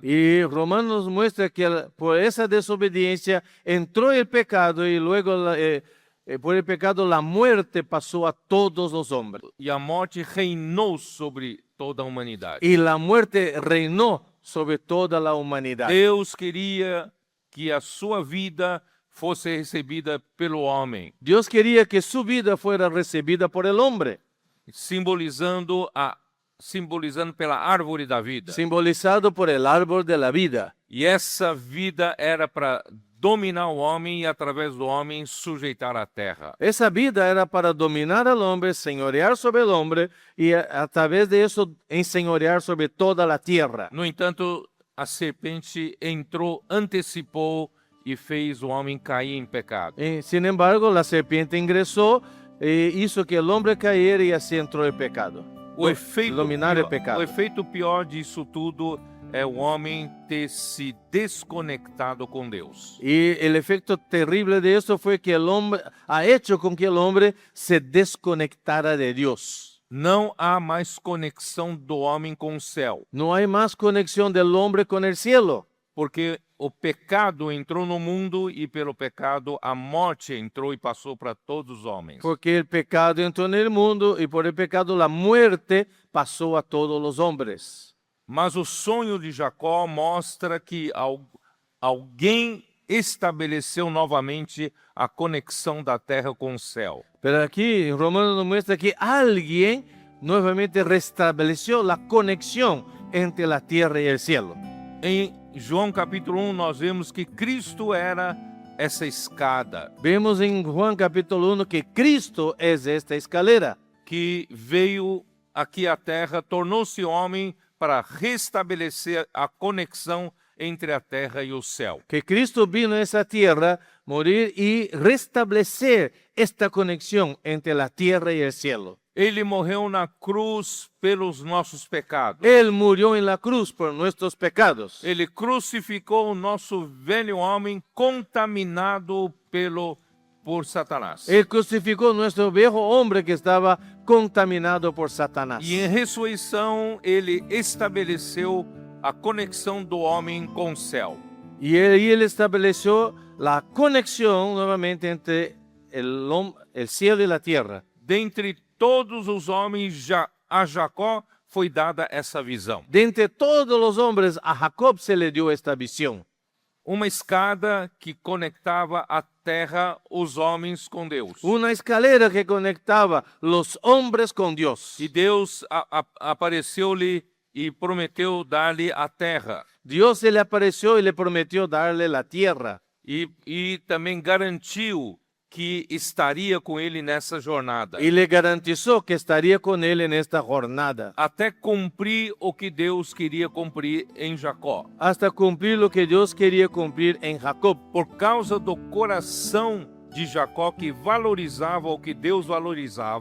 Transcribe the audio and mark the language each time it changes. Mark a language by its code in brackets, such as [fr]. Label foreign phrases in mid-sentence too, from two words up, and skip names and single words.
[es] Y Romanos muestra que por esa desobediencia entró el pecado y luego por el pecado la muerte pasó a todos los hombres. [pt] E a morte reinou sobre toda a humanidade. [es] Y la muerte reinó sobre toda la humanidad. [pt] Deus queria que a sua vida fosse recebida pelo homem, [es] Dios quería que su vida fuera recibida por el hombre, [pt] simbolizando pela árvore da vida. [es] simbolizado por el árbol de la vida. [pt] E essa vida era para dominar o homem e, através do homem, sujeitar a terra. [es] Esa vida era para dominar al hombre, señorear sobre el hombre y a través de eso enseñorear sobre toda la tierra. [pt] No entanto, a serpente entrou, antecipou e fez o homem cair em pecado. [es] Sin embargo, la serpiente ingresó e hizo que el hombre cayera y así entró el pecado. Dominar el pecado. [pt] O efeito pior disso tudo é o homem ter se desconectado com Deus. [es] Y el efecto terrible de eso fue que el hombre ha hecho con que el hombre se desconectara de Dios. [pt] Não há mais conexão do homem com o céu, [es] No hay más conexión del hombre con el cielo, [pt] porque o pecado entrou no mundo e pelo pecado a morte entrou e passou para todos os homens. [es] porque el pecado entró en el mundo y por el pecado la muerte pasó a todos los hombres. [pt] Mas o sonho de Jacó mostra que alguém estabeleceu novamente a conexão da terra com o céu. [es] Pero aquí en Romanos nos muestra que alguien nuevamente restableció la conexión entre la tierra y el cielo. [pt] Em João capítulo 1 nós vemos que Cristo era essa escada [es] Vemos en Juan capítulo 1 que Cristo es esta escalera [pt] que veio aqui à terra, tornou-se homem para restabelecer a conexão entre a terra e o céu. [es] que Cristo vino a esa tierra, morir y restablecer esta conexión entre la tierra y el cielo. [pt] Ele morreu na cruz pelos nossos pecados. [es] Él murió en la cruz por nuestros pecados. [pt] Ele crucificou o nosso velho homem contaminado por Satanás. [es] Él crucificó nuestro viejo hombre que estaba contaminado por Satanás. [pt] E em ressurreição, ele estabeleceu a conexão do homem com o céu. [es] Y él estableció la conexión nuevamente entre el cielo y la tierra. [pt] Dentre todos os homens, a Jacó foi dada essa visão. [es] De entre todos los hombres, a Jacob se le dio esta visión. [pt] Uma escada que conectava a terra, os homens com Deus. [es] Una escalera que conectaba los hombres con Dios. [pt] E Deus apareceu-lhe e prometeu dar-lhe a terra. [es] Dios se le apareció y le prometió darle la tierra. [pt] E também garantiu que estaria com ele nessa jornada. [es] Y le garantizó que estaría con él en esta jornada. [pt] Até cumprir o que Deus queria cumprir em Jacó. [es] Hasta cumplir lo que Dios quería cumplir en Jacob. [pt] Por causa do coração de Jacó que valorizava o que Deus valorizava,